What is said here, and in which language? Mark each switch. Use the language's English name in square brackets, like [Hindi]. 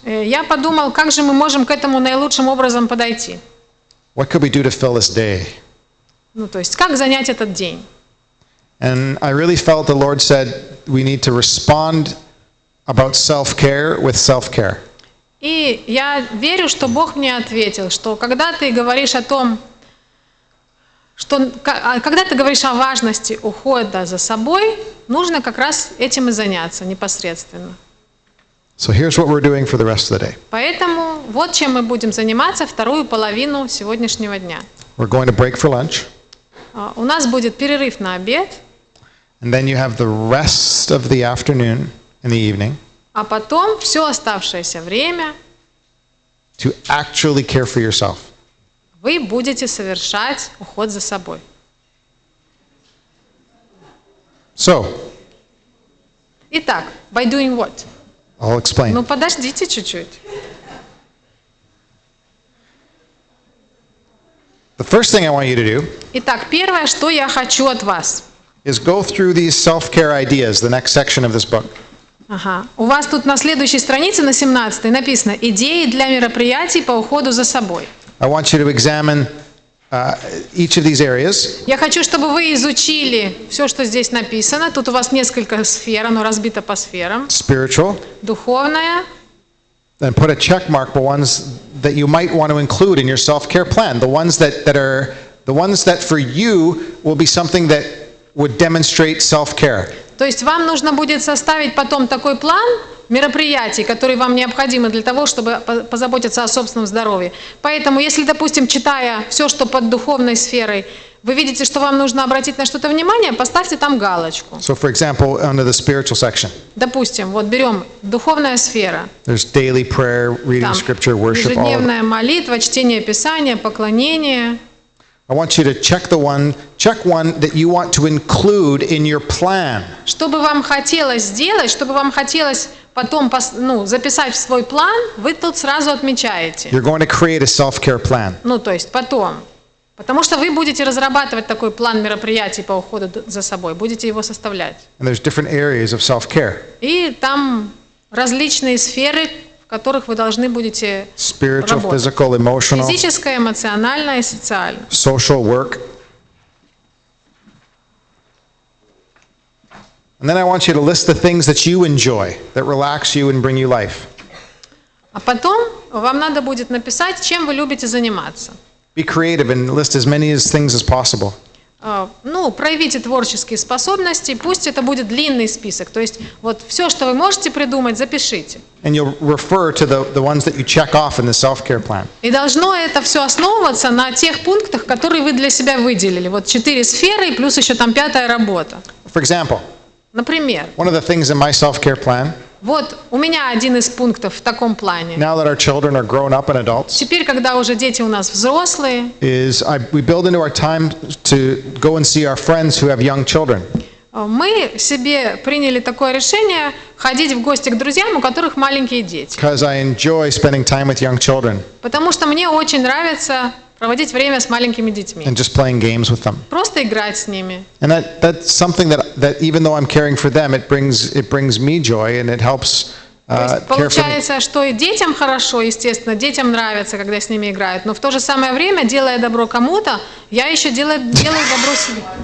[Russian] я подумал, как же мы можем к этому наилучшим образом подойти. [English] What could we do to fill this day? [Russian] Ну, то есть, как занять этот день. [English] And I really felt the Lord said we need to respond about self-care with self-care. [Russian] И я верю, что Бог мне ответил, что когда ты говоришь о том, когда ты говоришь о важности ухода за собой, нужно как раз этим и заняться непосредственно. [English] So here's what we're doing for the rest of the day. [Russian] Поэтому вот чем мы будем заниматься вторую половину сегодняшнего дня. [English] We're going to break for lunch, [Russian] У нас будет перерыв на обед, [English] and then you have the rest of the afternoon and the evening [Russian] а потом все оставшееся время [English] to actually care for yourself. [Russian] вы будете совершать уход за собой. [English] So, [Russian] Итак, [English] by doing what? I'll explain. [Russian] Ну подождите чуть-чуть. [English] The first thing I want you to do [Russian] Итак, первое, что я хочу от вас. [English] is go through these self-care ideas, the next section of this book. Ага. [Russian] У вас тут на следующей странице, на 17-й, написано «Идеи для мероприятий по уходу за собой». [English] I want you to examine each of these areas. [Russian] Я хочу, чтобы вы изучили все, что здесь написано. Тут у вас несколько сфер, оно разбито по сферам. [English] Spiritual, [Russian] Духовное. [English] and put a check mark for ones that you might want to include in your self-care plan. The ones that for you will be something that would demonstrate self-care. [Russian] То есть вам нужно будет составить потом такой план мероприятий, которые вам необходимы для того, чтобы позаботиться о собственном здоровье. Поэтому, если, допустим, читая все, что под духовной сферой, вы видите, что вам нужно обратить на что-то внимание, поставьте там галочку. [English] So, for example, under the spiritual section, [Russian] Допустим, вот берем духовная сфера. [English] there's daily prayer, reading [Russian] Там [English] scripture, worship, all of it. [Russian] ежедневная молитва, чтение Писания, поклонение. [English] I want you to check one that you want to include in your plan. [Russian] Что бы вам хотелось сделать, что бы вам хотелось потом записать в свой план, вы тут сразу отмечаете. [English] You're going to create a self-care plan. [Russian] Ну, то есть потом. Потому что вы будете разрабатывать такой план мероприятий по уходу за собой, будете его составлять. [English] And there's different areas of self-care. [Russian] И там различные сферы, в которых вы должны будете [English] spiritual, [Russian] работать. [English] physical, emotional, [Russian] Физическое, эмоциональное и социальное. [English] social work. And then I want you to list the things that you enjoy, that relax you and bring you life. [Russian] А потом вам надо будет написать, чем вы любите заниматься. [English] Be creative and list as many things as possible. [Russian] Проявите творческие способности, пусть это будет длинный список. То есть вот все, что вы можете придумать, запишите. [English] And you'll refer to the ones that you check off in the self-care plan. [Russian] И должно это все основываться на тех пунктах, которые вы для себя выделили. Вот 4 сферы и плюс еще там 5-я работа. [English] For example, [Russian] Например, [English] one of the things in my self-care plan, [Russian] вот у меня один из пунктов в таком плане. [English] now that our children are grown up and adults, [Russian] Теперь, когда уже дети у нас взрослые, [English] is we build into our time to go and see our friends who have young children. [Russian] мы себе приняли такое решение ходить в гости к друзьям, у которых маленькие дети. [English] Because I enjoy spending time with young children [Russian] Потому что мне очень нравится проводить время с маленькими детьми. [English] and just playing games with them. [Russian] Просто играть с ними. [English] And that's something that even though I'm caring for them, it brings me joy and it helps [Russian] То есть [English] care for me. [Russian] получается, что и детям хорошо, естественно, детям нравится, когда с ними играют, но в то же самое время, делая добро кому-то, я еще делаю добро себе.